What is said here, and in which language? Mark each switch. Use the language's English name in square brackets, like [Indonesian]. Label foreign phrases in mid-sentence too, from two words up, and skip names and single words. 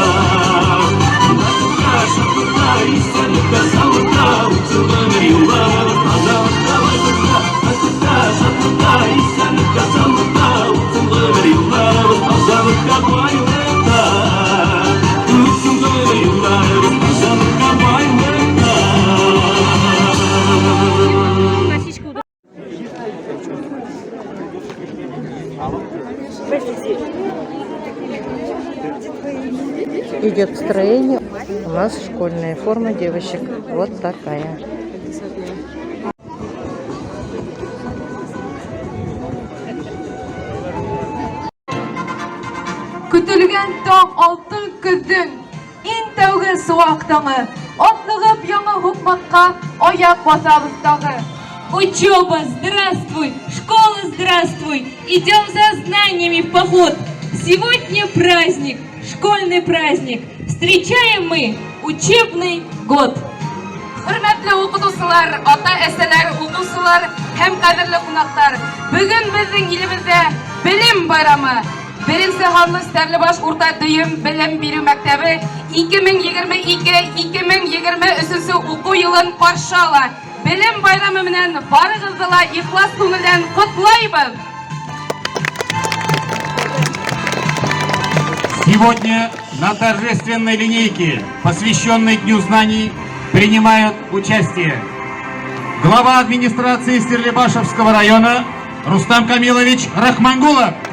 [Tatar] Бәхеткә, шатлыкта, исәнлектә, саулыкта, үтсен бер елларыбыз тазалыкта, байлыкта. Бәхеткә, шатлыкта, исәнлектә, саулыкта, үтсен бер елларыбыз тазалыкта, байлыкта. Үтсен бер елларыбыз тазалыкта, байлыкта. [Russian] Идет строение. У нас школьная форма девочек. Вот такая. [Bashkir] Көтелгән таң алтын көҙҙөң иң тәүге сыуаҡ таңы. Атлығып яңы һуҡмаҡҡа аяҡ баҫабыҙ тағы. [Russian] Учеба, здравствуй! Школа, здравствуй! Идем за знаниями в поход! Сегодня праздник, школьный праздник. Встречаем мы учебный год. [Bashkir] Хөрмәтле уҡытыусылар, ата-әсәләр, уҡыусылар һәм ҡәҙерле ҡунаҡтар. Бөгөн беҙҙең илебеҙҙә белем байрамы. Беренсе һанлы Стәрлебаш урта дөйөм белем биреү мәктәбе 2022-2023 уҡыу йылын ҡаршы ала. Белем байрамы менән барығыҙҙы ла ихлас күңелдән ҡотлайбыҙ. [Russian] Сегодня на торжественной линейке, посвященной Дню знаний, принимают участие глава администрации Стерлибашевского района Рустам Камилович Рахмангулов,